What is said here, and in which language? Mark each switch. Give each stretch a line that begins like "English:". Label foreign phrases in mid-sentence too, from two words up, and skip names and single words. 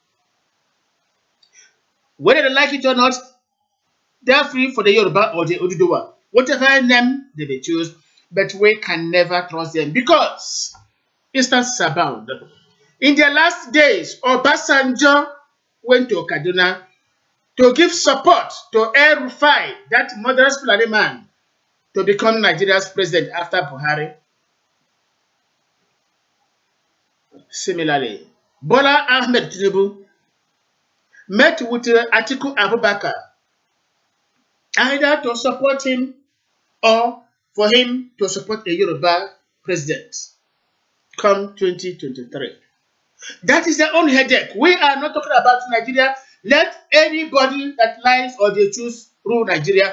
English: Whether they like it or not, they are free for the Yoruba or the Oduduwa, whatever name they may choose, but we can never trust them because instances abound. In the last days, Obasanjo went to Kaduna to give support to El Rufai, that murderous Fulani man, to become Nigeria's president after Buhari. Similarly, Bola Ahmed Tinubu met with Atiku Abubakar either to support him or for him to support a Yoruba president come 2023. That is their own headache. We are not talking about Nigeria. Let anybody that lies or they choose rule Nigeria.